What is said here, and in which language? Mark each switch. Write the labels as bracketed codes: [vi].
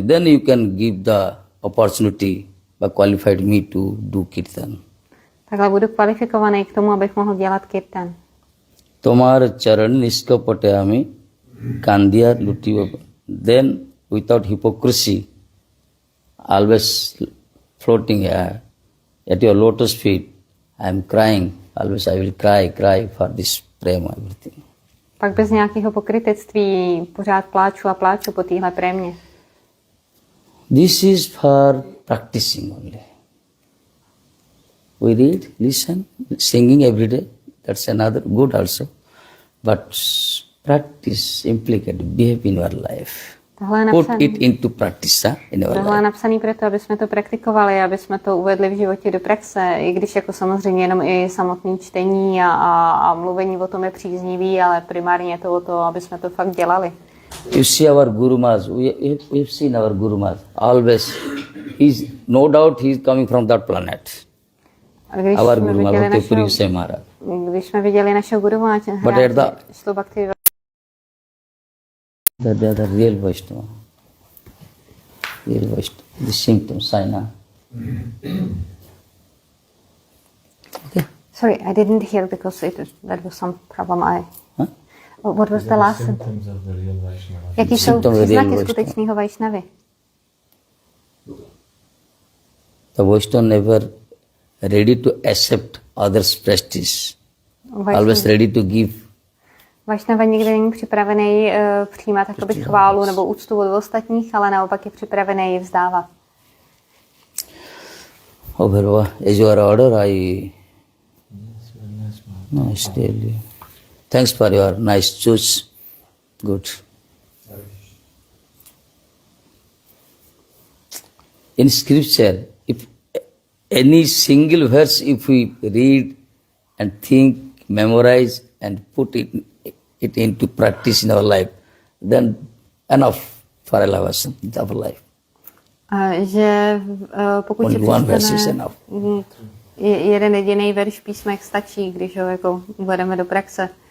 [en] Then you can give the opportunity by qualified me to do kirtan. [cs] Takhle budu kvalifikovaný k tomu, abych mohl dělat kirtan. [bn] Tomar charan niskapate ami kandiya lutiva. [en] Then without hypocrisy, always floating here at your lotus feet, I am crying. Always I will cry for this prema, everything. [cs] Pak bez nějakého pokrytectví pořád pláču a pláču po téhle prémě. [en] This is for practicing only. We read, listen, singing every day. That's another good also. But practice, implicate, behave in your life. Put it into practice in your [cs] Tohle je [en] life. [cs] napsaný proto, aby jsme to praktikovali, aby jsme to uvedli v životě do praxe, i když jako samozřejmě jenom i samotné čtení a mluvení o tom je příznivý, ale primárně je to o to, aby jsme to fakt dělali. [en] You see our Guru Maharaj, we've seen our Guru Maharaj, always, no doubt he is coming from that planet. Our Guru Maharaj, Maharaj. [cs] Když jsme viděli našeho Guru Maharaj, šlo Bhaktivedānta. [en] They are the real Vaishnava. The symptoms, sign. Okay. Sorry, I didn't hear because that was some problem. Huh? What was the last? Symptoms of the real Vaishnava. [cs] Jaký jsou [en] Symptoms of the real [cs] příznaky [en] Vaishnava. [cs] skutečného Vaishnavy? [en] The Vaishnava never ready to accept others' prestige. Always ready to give. [cs] Vaishnava nikdy není připravený přijímat jakoby chválu nebo úctu od ostatních, ale naopak je připravený ji vzdávat. [en] Oh, Bharava, as your order, I Yes, very nice, Maharaj. no, tell you. Thanks for your nice choice. Good. In scripture, if any single verse, if we read and think, memorize and put it into practice in our life, then enough for elevation of life. [cs] Že pokud si [en] Only one verse is [cs] přečteme [en] enough. [cs] jeden jediný verš písmek stačí, když ho jako uvedeme do praxe.